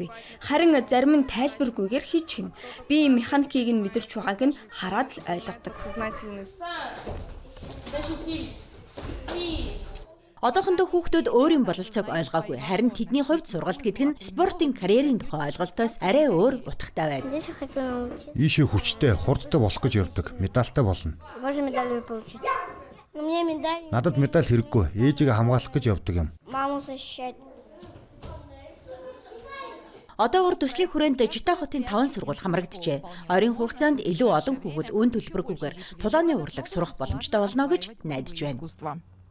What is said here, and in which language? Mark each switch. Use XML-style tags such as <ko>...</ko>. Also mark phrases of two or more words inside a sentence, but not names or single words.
<mn>Харин зарим нь тайлбаргүйгээр хийчихнэ. Би механикийг нь мэдэрч байгааг нь хараад л ойлгодог. Одоохондоо хүүхдүүд өөрийн бололцоог ойлгоогүй. Харин тэдний хувьд сургалт гэдэг нь спортын карьерийн тухай ойлголтоос арай өөр утгатай байна.</mn> <ru>Здесь я хочу научиться.</ru> <mn>Ийшээ хүчтэй, хурдтай болох гэж явдаг. Медальтай болно.</mn> <ru>Можно медаль получить. У меня медаль.</ru> <mn>Надад медаль хэрэггүй. Ээжигээ хамгаалах гэж явдаг юм.</mn> <ru>Маму защищать.</ru> <mn>Одоогор төслийн хүрээнд Жита хотын 5 сургууль хамрагджээ. Ойрын хугацаанд илүү олон хүүхэд үн төлбөргүйгээр тулааны урлаг сурах боломжтой болно гэж найдаж байна.</mn>